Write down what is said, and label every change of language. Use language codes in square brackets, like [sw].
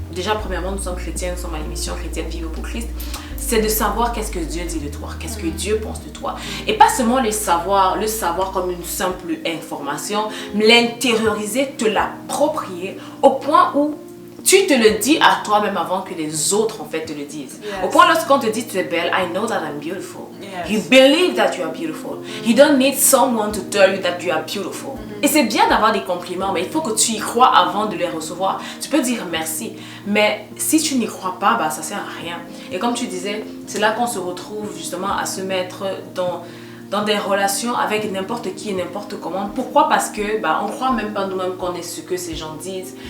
[fr] Déjà, premièrement, nous sommes chrétiens, nous sommes à l'émission chrétienne Vivre pour Christ. C'est de savoir qu'est-ce que Dieu dit de toi, qu'est-ce que Dieu pense de toi. Et pas seulement le savoir comme une simple information, mais l'intérioriser, te l'approprier au point où tu te le dis à toi-même avant que les autres en fait te le disent. [en] Yes. [fr] Au point lorsqu'on te dit tu es belle, [en] I know that I'm beautiful. [fr] Yes. [en] You believe that you are beautiful. You don't need someone to tell you that you are beautiful. [fr] Et c'est bien d'avoir des compliments, mais il faut que tu y crois avant de les recevoir. Tu peux dire merci, mais si tu n'y crois pas, ça sert à rien. Et comme tu disais, c'est là qu'on se retrouve justement à se mettre dans des relations avec n'importe qui et n'importe comment. Pourquoi? Parce que on croit même pas nous-mêmes qu'on est ce que ces gens disent.